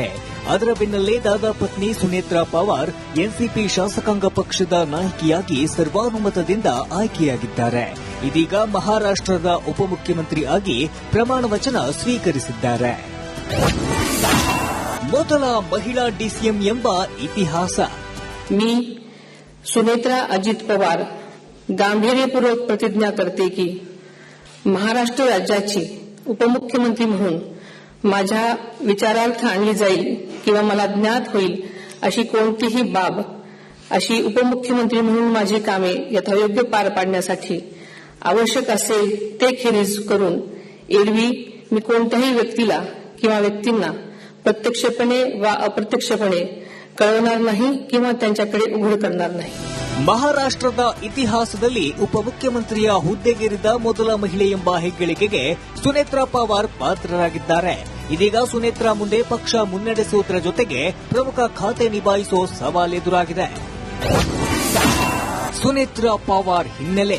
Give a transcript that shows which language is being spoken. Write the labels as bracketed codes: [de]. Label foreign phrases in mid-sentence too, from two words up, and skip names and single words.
[kn] ಅದರ ಬೆನ್ನಲ್ಲೇ ದಾದಾ ಪತ್ನಿ ಸುನೇತ್ರಾ ಪವಾರ್ ಎನ್ಸಿಪಿ ಶಾಸಕಾಂಗ ಪಕ್ಷದ ನಾಯಕಿಯಾಗಿ ಸರ್ವಾನುಮತದಿಂದ ಆಯ್ಕೆಯಾಗಿದ್ದಾರೆ. ಇದೀಗ ಮಹಾರಾಷ್ಟ್ರದ ಉಪಮುಖ್ಯಮಂತ್ರಿ ಆಗಿ ಪ್ರಮಾಣ ವಚನ ಸ್ವೀಕರಿಸಿದ್ದಾರೆ. ಮೊದಲ ಮಹಿಳಾ ಡಿಸಿಎಂ ಎಂಬ ಇತಿಹಾಸ. [mr] मी सुनेत्रा अजित पवार गांभीर्यपूर्वक प्रतिज्ञा करते की महाराष्ट्र राज्याची उपमुख्यमंत्री म्हणून माझ्या विचारार्थ आणली जाईल किंवा मला ज्ञात होईल अशी कोणतीही बाब अशी उपमुख्यमंत्री म्हणून माझी कामे यथायोग्य पार पाडण्यासाठी आवश्यक असेल ते खेरीज करून एरवी मी कोणत्याही व्यक्तीला किंवा व्यक्तींना प्रत्यक्षपणे वा अप्रत्यक्षपणे कळवणार नाही किंवा त्यांच्याकडे उघड करणार नाही. [kn] ಮಹಾರಾಷ್ಟ್ರದ ಇತಿಹಾಸದಲ್ಲಿ ಉಪಮುಖ್ಯಮಂತ್ರಿಯ ಹುದ್ದೆಗೇರಿದ ಮೊದಲ ಮಹಿಳೆ ಎಂಬ ಹೆಗ್ಗಳಿಕೆಗೆ ಸುನೇತ್ರಾ ಪವಾರ್ ಪಾತ್ರರಾಗಿದ್ದಾರೆ. ಇದೀಗ ಸುನೇತ್ರಾ ಮುಂದೆ ಪಕ್ಷ ಮುನ್ನಡೆಸುವುದರ ಜೊತೆಗೆ ಪ್ರಮುಖ ಖಾತೆ ನಿಭಾಯಿಸುವ ಸವಾಲೆದುರಾಗಿದೆ. ಸುನೇತ್ರಾ ಪವಾರ್ ಹಿನ್ನೆಲೆ.